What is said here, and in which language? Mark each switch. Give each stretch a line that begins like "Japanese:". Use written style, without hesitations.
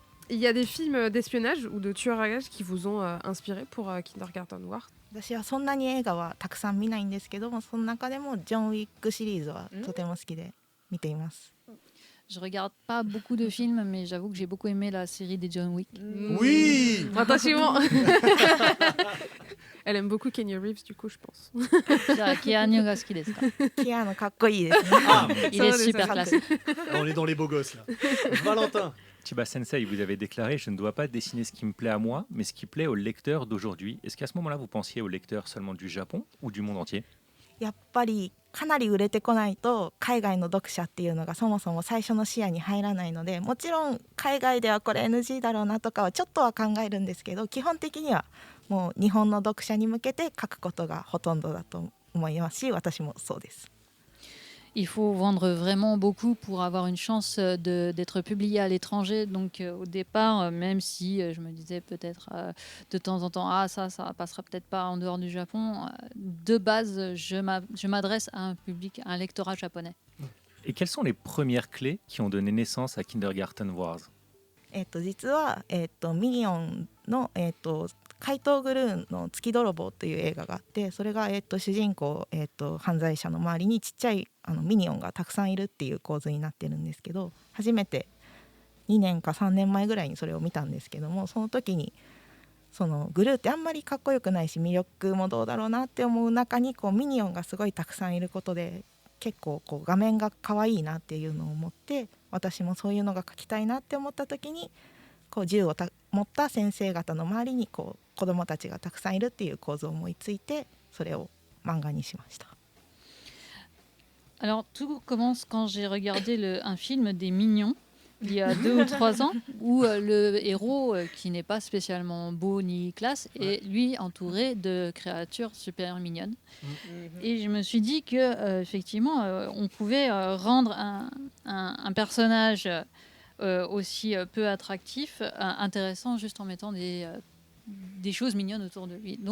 French: Il y a des films d'espionnage ou de tueurs à gages qui vous ont inspiré pour Kindergarten Wars?
Japanese: 私はそんなに映画はたくさん見ないんですけども、その中でもジョン・ウィックシリーズはとても好きで見ています。
French: Je regarde pas beaucoup de films, mais j'avoue que j'ai beaucoup aimé la série des John Wick. Oui. Attention. Elle aime beaucoup Keanu Reeves, du coup, je pense.
Japanese: Keanu ga suki desu ka? Keanu かっこいいですね。
French: Il est super classe. On est dans les beaux gosses là. Valentin. Chiba Sensei, vous avez déclaré « Je ne dois pas dessiner ce qui me plaît à moi, mais ce qui plaît aux lecteurs d'aujourd'hui ». Est-ce qu'à ce moment-là, vous pensiez aux lecteurs seulement du Japon ou du monde entier?
Japanese: やっぱりかなり売れてこないと海外の読者っていうのがそもそも最初の視野に入らないので、もちろん海外ではこれ NG だろうなとかはちょっとは考えるんですけど、基本的にはもう日本の読者に向けて書くことがほとんどだと思いますし、私もそうです。
French: Il faut vendre vraiment beaucoup pour avoir une chance d'être publié à l'étranger. Donc au départ, même si je me disais peut-être de temps en temps, ça passera peut-être pas en dehors du Japon, de base, je m'adresse à un public, à un lectorat japonais. Et quelles sont les premières clés qui ont donné naissance à Kindergarten Wars?
Japanese: 実は、ミリオンの、怪盗グルーンの月泥棒という映画があって、それが、主人公、犯罪者の周りにちっちゃいミニオンがたくさんいるっていう構図になってるんですけど、初めて 2年か3年前ぐらいにそれを見たんですけども、その時にそのグルーってあんまりかっこよくないし魅力もどうだろうなって思う中にこうミニオンがすごいたくさんいることで結構こう画面が可愛いなっていうのを思って、私もそういうのが描きたいなって思った時にこう銃を持った先生方の周りにこう子どもたちがたくさんいるっていう構図を思いついて、それを漫画にしました。
French: Alors tout commence quand j'ai regardé un film des Mignons il y a 2 ou 3 ans où le héros qui n'est pas spécialement beau ni classe est lui entouré de créatures super mignonnes. Et je me suis dit que effectivement on pouvait rendre un personnage aussi peu attractif, intéressant juste en mettant des choses mignonnes autour de lui.